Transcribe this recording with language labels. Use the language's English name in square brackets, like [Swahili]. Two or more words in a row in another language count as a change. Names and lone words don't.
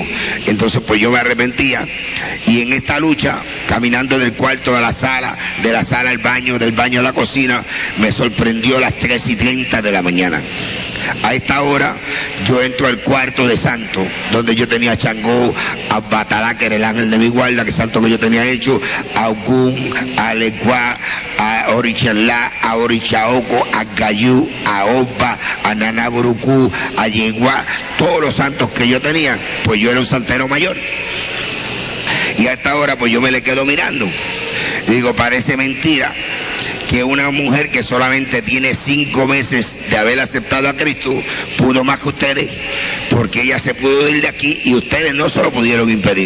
[Spanish] Entonces pues yo me arrepentía, y en esta lucha, caminando del cuarto a la sala, de la sala al baño, del baño a la cocina, me sorprendió las 3:30 de la mañana. A esta hora yo entro al cuarto de santo, donde yo tenía a Changó, a Batalá, que era el ángel de mi guarda, que santo que yo tenía hecho, a Ogún, a Leguá, a Orichalá, a Orichaoco, a Gayú, a Opa, a Nanaburucú, a Yeguá, todos los santos que yo tenía. Pues yo era un santero mayor. Y a esta hora pues yo me le quedo mirando. Digo, parece mentira que una mujer que solamente tiene 5 meses de haber aceptado a Cristo pudo más que ustedes, porque ella se pudo ir de aquí y ustedes no se lo pudieron impedir.